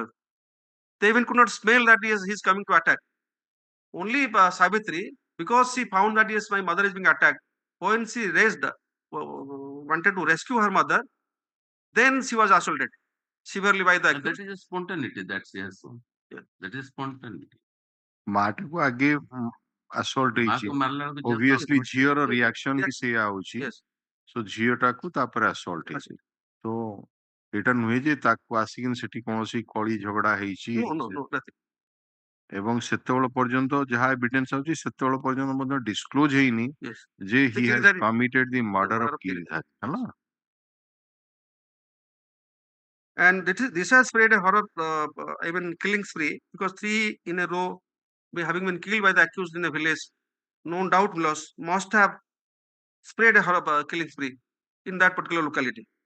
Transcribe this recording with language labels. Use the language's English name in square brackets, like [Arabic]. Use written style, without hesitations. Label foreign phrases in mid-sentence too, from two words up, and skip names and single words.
[English] They even could not smell that he is coming to attack. Only Savitri, because she found that yes, my mother is being attacked, when she wanted to rescue her mother, then she was assaulted severely by the accused. That is a spontaneity that she has shown. That is spontaneity. [Odia] ମାଠକୁ ଆଗେ assault ହେଇଛି obviously ଝିଅର reaction ବି ସେଇଆ ହଉଛି so ଝିଅଟାକୁ ତାପରେ assault ହେଇଛି ତ ଏଇଟା ନୁହେଁ ଯେ ତାକୁ ଆସିକି ସେଠି କୌଣସି କଳି ଝଗଡା ହେଇଛି ଏବଂ ସେତେବେଳେ ପର୍ଯ୍ୟନ୍ତ ଯାହା ଏଭିଡେନ୍ସ ଅଛି ସେତେବେଳେ ପର୍ଯ୍ୟନ୍ତ ମଧ୍ୟ ଡିସକ୍ଲୋଜ ହେଇନି ଯେ [English] he has committed the murder of Giridhar [Odia] ହେଲା. [English] And this has spread a horror, even killing spree, because 3 in a row having been killed by the accused in a village, no doubt must have spread a horror killing spree in that particular locality.